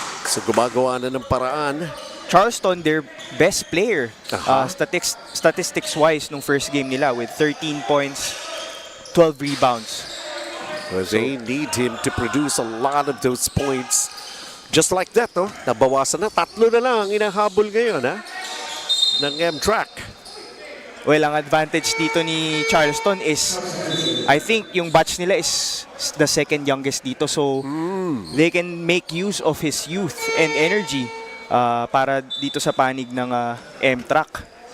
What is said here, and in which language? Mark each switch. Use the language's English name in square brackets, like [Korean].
[Filipino] So gumagawa na ng paraan. [English] Charleston, their best player, statistics-wise, nung first game nila with 13 points, 12 rebounds. Well, they need him to produce a lot of those points. Just like that, no? [Filipino] Nabawasan na. 3 na lang ang inahabol ngayon, ha? Ng MTRAC. [English] Well, ang advantage dito ni Charleston is, I think yung batch nila is the second youngest dito. So, they can make use of his youth and energy [Filipino] para dito sa panig ng [English] MTRAC.